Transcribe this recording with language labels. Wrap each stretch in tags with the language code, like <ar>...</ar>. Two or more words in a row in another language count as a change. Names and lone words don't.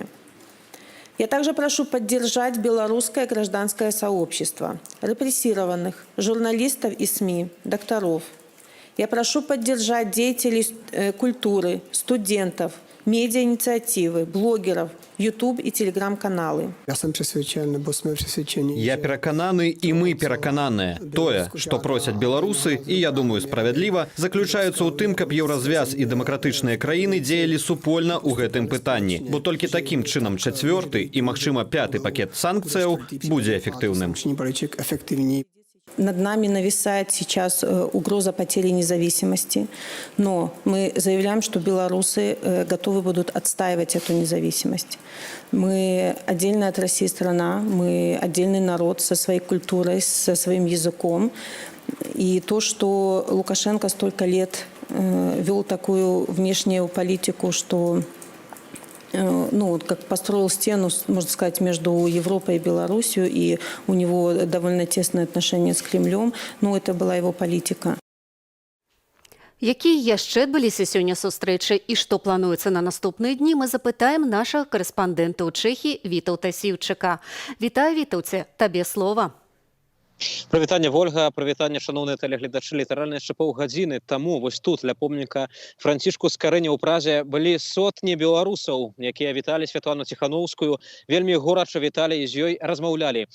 <ru>Я также прошу поддержать белорусское гражданское сообщество, репрессированных, журналистов и СМИ, докторов. Я прошу поддержать деятелей культуры, студентов, медиа-инициативы, блогеров, YouTube и телеграм-каналы.</ru> <be>Я перакананы, і мы перакананыя. Тое, што просяць беларусы, і, я думаю, справядліва, заключаецца ў тым, каб еўразвяз і дэмакратычныя краіны дзеялі супольна ў гэтым пытанні. Бо толькі такім чынам 4-й і, магчыма, 5-й пакет санкцыяў будзе эфектыўным.</be> <ru>Над нами нависает сейчас угроза потери независимости, но мы заявляем, что белорусы готовы будут отстаивать эту независимость. Мы отдельная от России страна, мы отдельный народ со своей культурой, со своим языком. И то, что Лукашенко столько лет вел такую внешнюю политику, что как построил стену, можно сказать, между Европой и Беларусью, и у него довольно тесные отношения с Кремлем. Это была его политика.</ru> <be>Якія яшчэ адбыліся сёння сустрэчы і што плануецца на наступныя дні, мы запытаем нашага карэспандэнта ў Чэхіі Вітаўта Сіўчыка. Вітаю, Вітаўце, табе слова. Прывітанне, Вольга, прывітанне, шаноўныя тэлегледачы. Літаральна яшчэ паўгадзіны таму вось тут ля помніка Францішку Скарыня ў Празе былі сотні беларусаў, якія віталі Светлану Тихановскую, вельмі горача віталі і з ёй размаўлялі.</be>